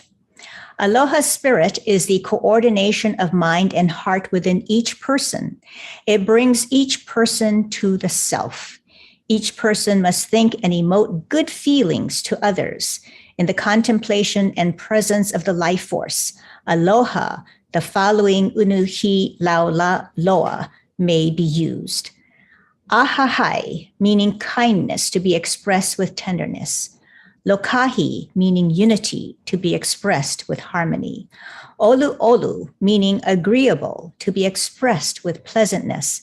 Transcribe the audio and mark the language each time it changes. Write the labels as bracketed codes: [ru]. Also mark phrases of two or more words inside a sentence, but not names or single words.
[en] Aloha spirit is the coordination of mind and heart within each person. It brings each person to the self. Each person must think and emote good feelings to others in the contemplation and presence of the life force. Aloha, the following [haw] unuhi laula loa [en] may be used. Ahahai, meaning kindness to be expressed with tenderness. Lokahi, meaning unity to be expressed with harmony. Olu olu, meaning agreeable to be expressed with pleasantness.